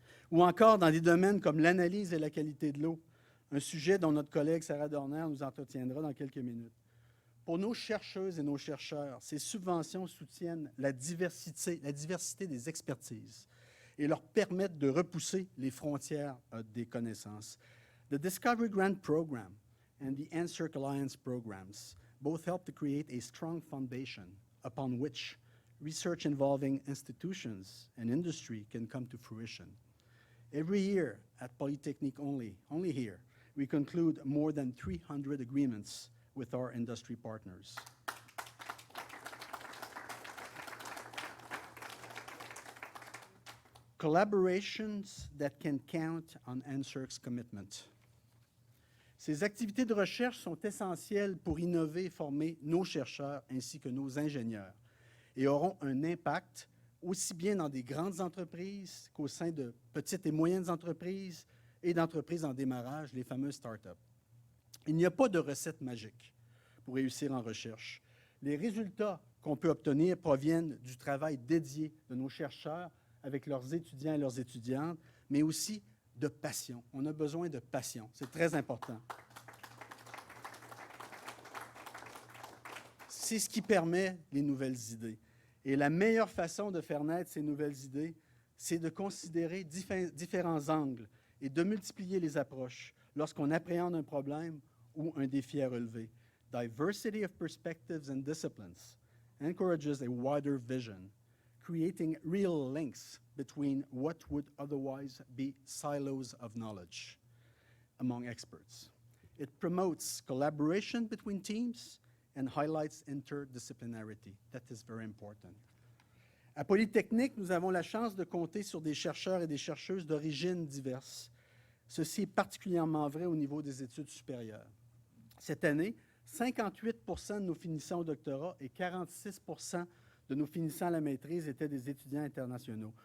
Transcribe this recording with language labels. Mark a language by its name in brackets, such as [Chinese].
[French] Ou encore dans des domaines comme l'analyse et la qualité de l'eau, un sujet dont notre collègue Sarah Dorner nous entretiendra dans quelques minutes. Pour nos chercheuses et nos chercheurs, ces subventions soutiennent la diversité des expertises et leur permettent de repousser les frontières des connaissances. [English] The Discovery Grant Program and the NSERC Alliance programs both help to create a strong foundation upon which research involving institutions and industry can come to fruition. Every year at Polytechnique only here, we conclude more than 300 agreements with our industry partners. Collaborations that can count on NSERC's commitment. [French] Ces activités de recherche sont essentielles pour innover et former nos chercheurs ainsi que nos ingénieurs et auront un impact aussi bien dans des grandes entreprises qu'au sein de petites et moyennes entreprises et d'entreprises en démarrage, les fameuses start-up. Il n'y a pas de recette magique pour réussir en recherche. Les résultats qu'on peut obtenir proviennent du travail dédié de nos chercheurs avec leurs étudiants et leurs étudiantes, mais aussi de passion. On a besoin de passion. C'est très important. C'est ce qui permet les nouvelles idées. Et la meilleure façon de faire naître ces nouvelles idées, c'est de considérer différents angles et de multiplier les approches lorsqu'on appréhende un problème ou un défi à relever. [English] Diversity of perspectives and disciplines encourages a wider vision, creating real links between what would otherwise be silos of knowledge among experts. It promotes collaboration between teams and highlights interdisciplinarity. That is very important. [French] À Polytechnique, nous avons la chance de compter sur des chercheurs et des chercheuses d'origines diverses. Ceci est particulièrement vrai au niveau des études supérieures. Cette année, 58 de nos finissants au doctorat et 46 de nos finissants à la maîtrise étaient des étudiants internationaux.